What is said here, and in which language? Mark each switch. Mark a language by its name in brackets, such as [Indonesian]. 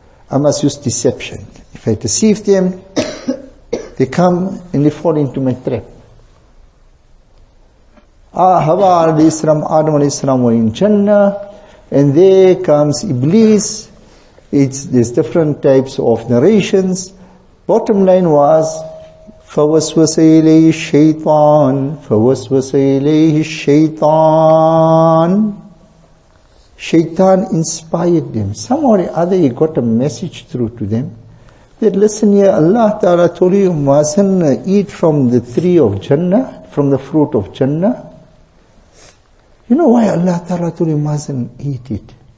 [English] I must use deception. If I deceive them, they come and they fall into my trap. Hawa alayhi salam, Adam alayhi salam were in Jannah, and there comes Iblis. There's different types of narrations. Bottom line was, [Arabic] فَوَسْوَسَ إِلَيْهِ الشَّيْطَانِ فَوَسْوَسَ إِلَيْهِ الشَّيْطَانِ. [English] Shaitan inspired them. Somehow or other he got a message through to them that, listen here, Allah Ta'ala told you mustn't eat from the tree of Jannah, from the fruit of Jannah. You know why Allah Ta'ala told you mustn't eat it?